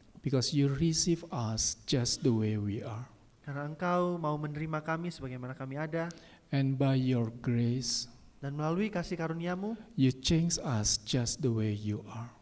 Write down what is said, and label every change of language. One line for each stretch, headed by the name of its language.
English: because you receive us just the way we are.
Indonesian: karena Engkau mau menerima kami sebagaimana kami ada,
English: And by your grace,
Indonesian: dan melalui kasih karunia-Mu,
English: you change us just the way you are.